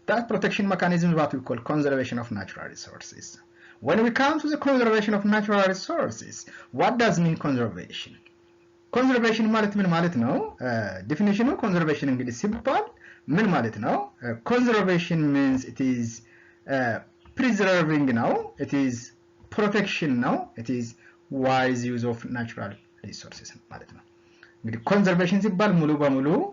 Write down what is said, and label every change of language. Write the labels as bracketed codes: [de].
[en] That protection mechanism is what we call conservation of natural resources. When we come to the conservation of natural resources, what does mean conservation? [am] Conservation ማለት ምን ማለት ነው? [en] Definition of conservation [am] እንግዲህ ሲባል ምን ማለት ነው? [en] Conservation means it is preserving now, it is protection now, it is wise use of natural resources [am] ማለት ነው። እንግዲህ conservation ሲባል ሙሉ በሙሉ